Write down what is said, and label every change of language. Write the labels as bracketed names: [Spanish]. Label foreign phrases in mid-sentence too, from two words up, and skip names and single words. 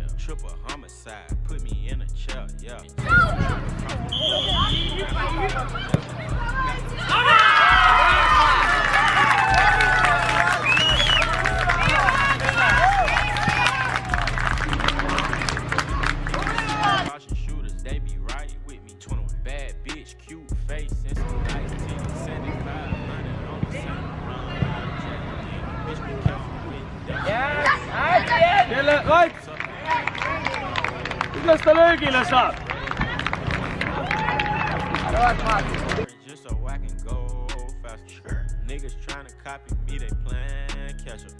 [English] Triple homicide, put me in a chair, yeah. Caution shooters, they be right with me. 21 bad bitch, cute face, and some nice titties. 7500 on the same run. Bitch, be careful with that. [Estonian] Kelle, Raik! Kuidas ta löögile saab? [English] Just so I can go faster. Niggas trying to copy me, they playing catch up.